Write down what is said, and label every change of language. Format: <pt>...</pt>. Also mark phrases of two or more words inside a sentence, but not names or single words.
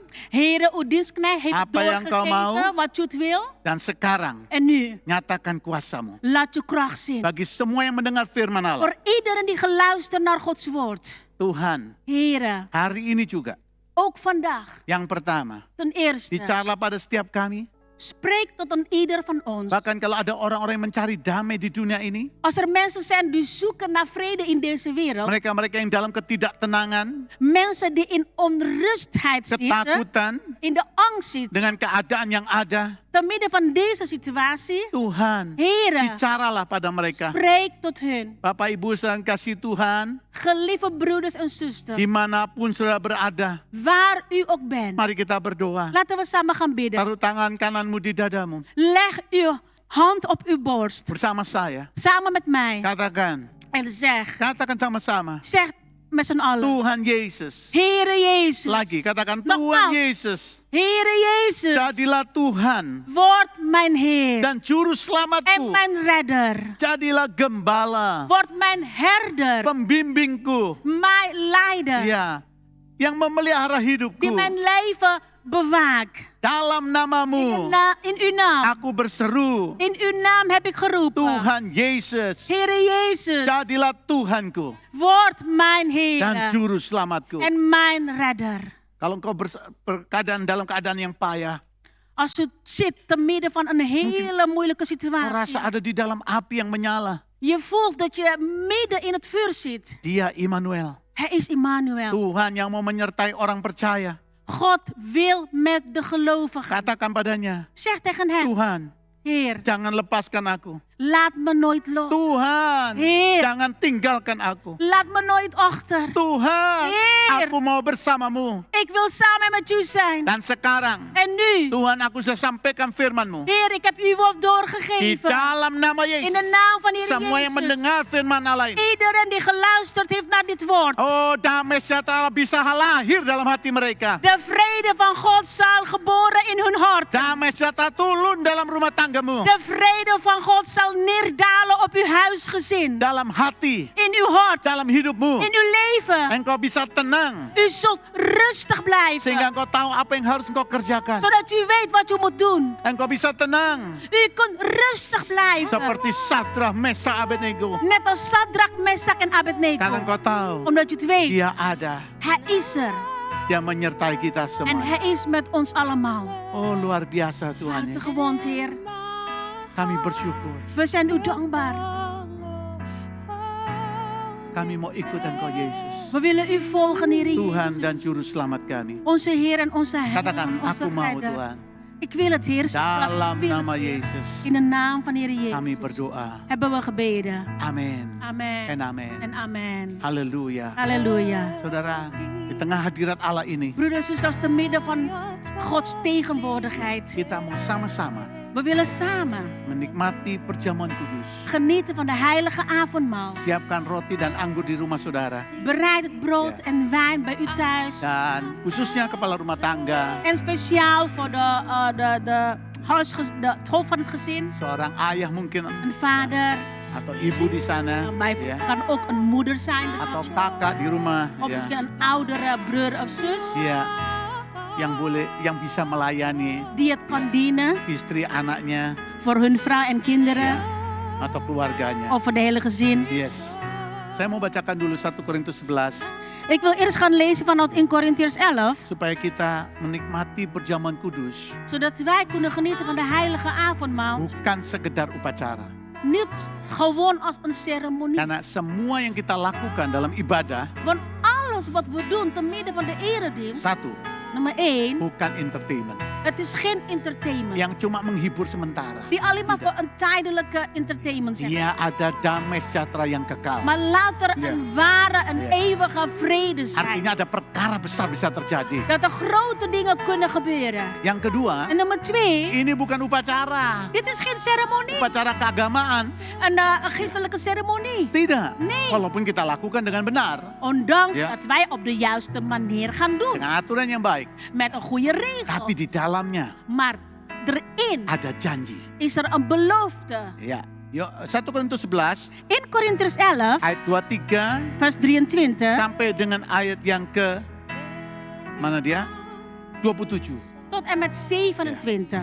<nl>Heere, uw dienstknecht heeft</nl> <id>Apa yang kau mau?</id> <nl>doorgegeven wat u het wil.</nl> <id>dan sekarang</id> <nl>En nu,</nl> <id>nyatakan kuasamu.</id> <nl>laat uw kracht zien.</nl> <id>Bagi semua yang mendengar firman Allah.</id> <nl>Voor iedereen die geluisterd naar Gods woord.</nl> <id>Tuhan,</id> <nl>Heere,</nl> <id>hari ini juga</id> <nl>ook vandaag.</nl> <id>yang pertama,</id> <nl>Ten eerste,</nl> <id>bicara pada setiap kami</id> <nl>Spreek tot een ieder van ons.</nl> <id>Bahkan kalau ada orang-orang yang mencari damai di dunia ini,</id> <nl>Als er mensen zijn die zoeken naar vrede in deze wereld.</nl> <id>mereka-mereka yang dalam ketidaktenangan,</id> <nl>Mensen die in onrustheid zitten.</nl> <id>ketakutan,</id> <nl>In de angst zitten.</nl> <id>dengan keadaan yang ada,</id> <nl>Te midden van deze situatie.</nl> <id>Tuhan,</id> <nl>Heren,</nl> <id>bicaralah pada mereka.</id> <nl>spreek tot hun.</nl> <id>Bapak Ibu saudara kasih Tuhan,</id> <nl>Geliefde broeders en zusters.</nl> <id>dimanapun saudara berada,</id> <nl>Waar u ook bent.</nl> <id>mari kita berdoa.</id> <nl>Laten we samen gaan bidden.</nl> <id>Taruh tangan kananmu di dadamu.</id> <nl>Leg uw hand op uw borst.</nl> <id>Bersama saya.</id> <nl>Samen met mij.</nl> <id>Katakan.</id> <nl>En zeg.</nl> <id>Katakan sama-sama.</id> <nl>Zeg met z'n allen.</nl> <id>Tuhan Yesus.</id> <nl>Heere Jezus.</nl> <id>Lagi katakan</id> <nl>Nogmaals.</nl> <id>Tuhan Yesus.</id> <nl>Heere Jezus.</nl> <id>Jadilah Tuhan</id> <nl>Word mijn Heer.</nl> <id>dan juru</id> <nl>En</nl> <id>selamatku.</id> <nl>mijn redder.</nl> <id>Jadilah gembala,</id> <nl>Word mijn herder.</nl> <id>pembimbingku.</id> <nl>Mijn leider.</nl> <id>Ya, yang memelihara</id> <nl>Die</nl> <id>hidupku.</id> <nl>mijn leven bewaakt.</nl> <id>Dalam namamu</id> <nl>In uw naam.</nl> <id>aku berseru.</id> <nl>In uw naam heb ik geroepen.</nl> <id>Tuhan Yesus,</id> <nl>Heere Jezus.</nl> <id>jadilah Tuhanku</id> <nl>Word mijn</nl> <id>dan</id> <nl>Heer.</nl> <id>juru selamatku.</id> <nl>En mijn redder.</nl> <id>Kalau engkau dalam keadaan yang payah,</id> <nl>Als u zit te midden van een hele moeilijke</nl> <id>kau</id> <nl>situatie.</nl> <id>rasa ada di dalam api yang menyala.</id> <nl>Je voelt dat je midden in het vuur zit.</nl> <id>Dia Immanuel,</id> <nl>Hij is Immanuel.</nl> <id>Tuhan yang mau menyertai orang percaya.</id> <nl>God wil met de gelovigen.</nl> <id>Katakan padanya,</id> <nl>Zeg tegen hem.</nl> <id>Tuhan,</id> <nl>Heer,</nl> <id>jangan lepaskan aku.</id> <nl>laat me nooit los.</nl> <id>Tuhan,</id> <nl>Heer.</nl> <id>jangan tinggalkan aku.</id> <nl>Laat me nooit achter.</nl> <id>Tuhan,</id> <nl>Heer.</nl> <id>aku mau bersamamu.</id> <nl>Ik wil samen met u zijn.</nl> <id>Dan sekarang,</id> <nl>En nu,</nl> <id>Tuhan, aku sudah sampaikan firman-Mu.</id> <nl>Heer, ik heb uw woord</nl> <id>Di</id> <nl>doorgegeven.</nl> <id>dalam nama</id> <nl>In de</nl> <id>Yesus,</id> <nl>naam van Heer</nl> <id>semua yang</id> <nl>Jezus.</nl> <id>mendengar firman Allah ini,</id> <nl>Iedereen die geluisterd heeft naar dit woord.</nl> <id>oh damai sejahtera bisa lahir dalam hati mereka.</id> <nl>De vrede van God zal geboren in hun hart.</nl> <id>Damai sejahtera turun dalam rumah tanggamu,</id> <nl>De vrede van God zal neerdalen op uw huisgezin.</nl> <id>dalam hati,</id> <nl>In uw hart.</nl> <id>dalam hidupmu.</id> <nl>In uw leven.</nl> <id>Engkau bisa tenang,</id> <nl>U zult rustig blijven.</nl> <id>sehingga engkau tahu apa yang harus engkau kerjakan.</id> <nl>Zodat u weet wat u moet doen.</nl> <id>Engkau bisa tenang,</id> <nl>U kunt rustig blijven.</nl> <id>seperti Sadrah, Meshach, Abednego.</id> <nl>Net als Sadrak, Meshach en</nl> <id>Karena</id> <nl>Abednego.</nl> <id>engkau tahu,</id> <nl>Omdat u het weet.</nl> <id>Dia ada,</id> <nl>Hij is er.</nl> <id>Dia menyertai kita</id> <nl>En</nl> <id>semua.</id> <nl>hij is met ons allemaal.</nl> <id>Oh luar biasa Tuhan. Ya.</id> <nl>Gewond, Heer.</nl> <id>Kami bersyukur.</id> <nl>We zijn u dankbaar.</nl> <id>Kami mau ikut Engkau Yesus.</id> <nl>We willen u volgen, Heer</nl> <id>Tuhan</id> <nl>Jezus.</nl> <id>dan Juru Selamat kami.</id> <nl>Onze Heer en onze Herder.</nl> <id>Katakan,</id> <nl>onze</nl> <id>aku mau</id> <nl>Redder.</nl> <id>Tuhan.</id> <nl>Ik wil het, Heer.</nl> <id>Dalam</id> <nl>Ik wil</nl> <id>nama</id> <nl>het, Heer.</nl> <id>Yesus.</id> <nl>In de naam van Heer Jezus.</nl> <id>Kami berdoa.</id> <nl>Hebben we gebeden.</nl> <id>Amin.</id> <nl>Amen. En amin. En amen.</nl> <id>Haleluya.</id> <nl>Halleluja.</nl> <id>Saudara, di tengah hadirat Allah ini,</id> <nl>Broeders en zusters, te midden van Gods tegenwoordigheid.</nl> <id>kita mau sama-sama</id> <nl>We willen samen</nl> <id>menikmati perjamuan kudus.</id> <nl>genieten van de heilige avondmaal.</nl> <id>Siapkan roti dan anggur di rumah saudara.</id> <nl>Bereid het brood Ja. en wijn bij u thuis.</nl> <id>Dan khususnya kepala rumah tangga,</id> <nl>En speciaal voor het hoofd van het gezin.</nl> <id>seorang ayah mungkin</id> <nl>Een vader.</nl> <id>atau ibu di sana,</id> <nl>Bij</nl> <id>ya,</id> <nl>kan ook een moeder zijn.</nl> <id>atau kakak di rumah,</id> <nl>Of</nl> <id>ya,</id> <nl>misschien een oudere broer of zus.</nl> <id>ya, yang bisa melayani</id> <nl>Die het kan dienen.</nl> <id>istri anaknya</id> <nl>Voor hun vrouw en kinderen.</nl> <id>atau keluarganya.</id> <nl>Of voor de hele gezin. Yes.</nl> <id>Saya mau bacakan dulu 1 Korintus 11</id> <nl>Ik wil eerst gaan lezen vanuit 1 Korintiërs 11.</nl> <id>supaya kita menikmati perjamuan kudus</id> <nl>Zodat wij kunnen genieten van de heilige avondmaal.</nl> <id>bukan sekedar upacara.</id> <nl>Niet gewoon als een ceremonie.</nl> <id>Karena semua yang kita lakukan dalam ibadah,</id> <nl>Want alles wat we doen te midden van de eredienst.</nl> <id>satu,</id> <nl>Nummer 1.</nl> <id>bukan entertainment</id> <nl>Het is geen entertainment.</nl> <id>yang cuma menghibur sementara.</id> <nl>Die alleen maar voor een tijdelijke entertainment zijn.</nl> <id>Dia ada damai sejahtera yang kekal.</id> <nl>Maar laat er Ja. een ware, een Ja. eeuwige vrede zijn.</nl> <id>Artinya ada perkara besar bisa terjadi.</id> <nl>Dat er grote dingen kunnen gebeuren.</nl> <id>Yang kedua,</id> <nl>En nummer 2.</nl> <id>ini bukan upacara.</id> <nl>Dit is geen ceremonie.</nl> <id>Upacara keagamaan.</id> <nl>Een geestelijke ceremonie.</nl> <id>Tidak.</id> <nl>Nee.</nl> <id>Walaupun kita lakukan dengan benar.</id> <nl>Ondanks Ja. dat wij op de juiste manier gaan doen.</nl> <id>Dengan aturan yang baik.</id> <nl>Met een goede regel.</nl> <id>Tapi di dalamnya</id> <nl>Maar erin</nl> <id>ada janji.</id> <nl>is er een belofte.</nl> <id>Ya. Yuk, 1 Korintus 11</id> <nl>In Korintiërs 11,</nl> <id>ayat 23</id> <nl>vers 23</nl> <id>sampai dengan ayat yang ke mana dia? 27.</id> <nl>tot en met 27.</nl>